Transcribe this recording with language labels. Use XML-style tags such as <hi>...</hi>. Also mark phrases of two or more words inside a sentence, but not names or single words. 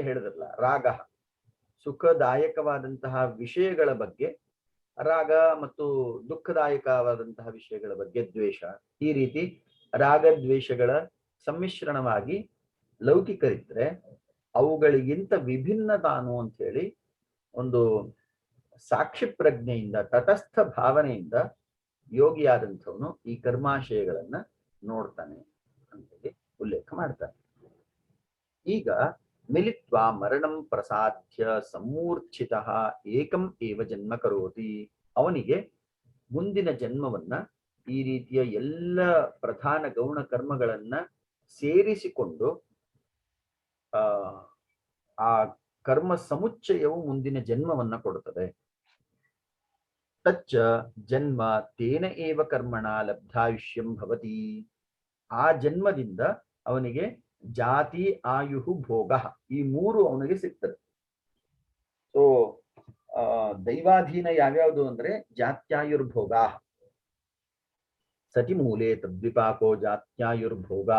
<kn>ಹೇಳಿದ್ರಲ್ಲ, ರಾಗ, ಸುಖದಾಯಕವಾದಂತಹ ವಿಷಯಗಳ ಬಗ್ಗೆ ರಾಗ ಮತ್ತು ದುಃಖದಾಯಕವಾದಂತಹ ವಿಷಯಗಳ ಬಗ್ಗೆ ದ್ವೇಷ, ಈ ರೀತಿ ರಾಗದ್ವೇಷಗಳ ಸಮ್ಮಿಶ್ರಣವಾಗಿ ಲೌಕಿಕರಿದ್ರೆ ಅವುಗಳಿಗಿಂತ ವಿಭಿನ್ನ ತಾನು ಅಂತ ಹೇಳಿ ಒಂದು ಸಾಕ್ಷಿ ಪ್ರಜ್ಞೆಯಿಂದ, ತಟಸ್ಥ ಭಾವನೆಯಿಂದ ಯೋಗಿಯಾದಂಥವನು ಈ ಕರ್ಮಾಶಯಗಳನ್ನ ನೋಡ್ತಾನೆ ಅಂತೇಳಿ ಉಲ್ಲೇಖ ಮಾಡ್ತಾನೆ.</kn> <sa>ಈಗ ಮಿಲಿತ್ವಾ ಮರಣಂ ಪ್ರಸಾದ್ಯ ಸಮೂರ್ಛಿತ ಏಕಂ ಏವ ಜನ್ಮ ಕರೋತಿ,</sa> <kn>ಅವನಿಗೆ ಮುಂದಿನ ಜನ್ಮವನ್ನ ಈ ರೀತಿಯ ಎಲ್ಲ ಪ್ರಧಾನ ಗೌಣ ಕರ್ಮಗಳನ್ನ ಸೇರಿಸಿಕೊಂಡು ಆ ಕರ್ಮ ಸಮುಚ್ಚಯವು ಮುಂದಿನ ಜನ್ಮವನ್ನ ಕೊಡುತ್ತದೆ.</kn> <sa>ತಚ್ಚ ಜನ್ಮ ತೇನ ಏವ ಕರ್ಮಣ ಲಬ್ಧಾಯುಷ್ಯಂ ಭವತಿ,</sa> <kn>ಆ ಜನ್ಮದಿಂದ ಅವನಿಗೆ ಜಾತಿ, ಆಯುಹು, ಭೋಗ ಈ 3 ಅವನಿಗೆ ಸಿಗ್ತದೆ. ಸೊ ದೈವಾಧೀನ ಯಾವ್ಯಾವುದು ಅಂದ್ರೆ ಜಾತ್ಯಾಯುರ್ಭೋಗ,</kn> <sa>ಸತಿ ಮೂಲೆ ತದ್ವಿಪಾಕೋ ಜಾತ್ಯಾಯುರ್ಭೋಗಾ.</sa>